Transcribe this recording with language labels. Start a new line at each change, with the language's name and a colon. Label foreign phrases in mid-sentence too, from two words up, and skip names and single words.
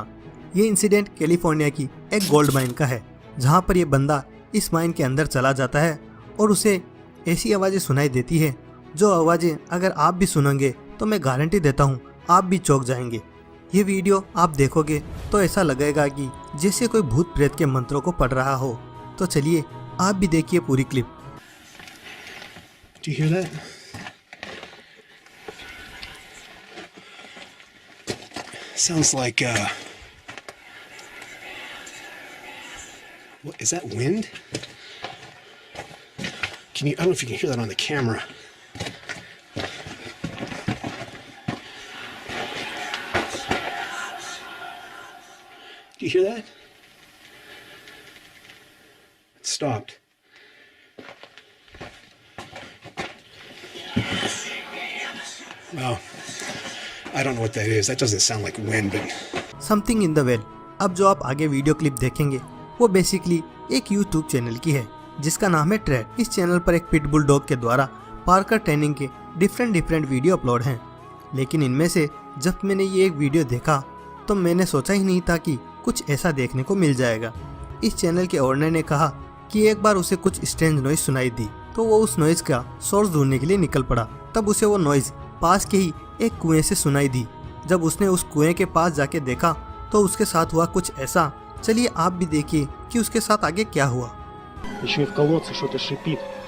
Hindi: ये इंसिडेंट कैलिफोर्निया की एक
English: gold mine
Hindi: का है, जहाँ पर ये बंदा इस माइन के अंदर चला जाता है और उसे ऐसी आवाज़ें सुनाई देती है जो आवाज़ें अगर आप भी सुनेंगे तो मैं गारंटी देता हूँ आप भी चौंक जाएंगे। ये वीडियो आप देखोगे तो ऐसा लगेगा कि जैसे कोई भूत प्रेत के मंत्रों को पढ़ रहा हो। तो चलिए आप भी देखिए पूरी क्लिप।
English: Do you hear that? Sounds like What is that, wind? I don't know if you can hear that on the camera. Do you hear that? It stopped. Well, I don't know what that is. That doesn't sound like wind, but Something in the well.
Hindi: अब जो आप आगे
English: video clip
Hindi: देखेंगे वो बेसिकली एक यूट्यूब चैनल की है जिसका नाम है ट्रेड। इस चैनल पर एक
English: pitbull dog
Hindi: के द्वारा
English: parkour training
Hindi: के
English: different video upload
Hindi: हैं, लेकिन इनमें से जब मैंने ये एक वीडियो देखा तो मैंने सोचा ही नहीं था कि कुछ ऐसा देखने को मिल जाएगा। इस चैनल के ओनर ने कहा कि एक बार उसे कुछ
English: strange noise
Hindi: सुनाई दी तो वो उस नॉइज का सोर्स ढूंढने के लिए निकल पड़ा। तब उसे वो नॉइज पास के ही एक कुएं से सुनाई दी। जब उसने उस कुएं के पास जाके देखा तो उसके साथ हुआ कुछ ऐसा। चलिए आप भी देखिए कि उसके साथ आगे क्या हुआ।
Russian: еще и в колодце что-то шипит.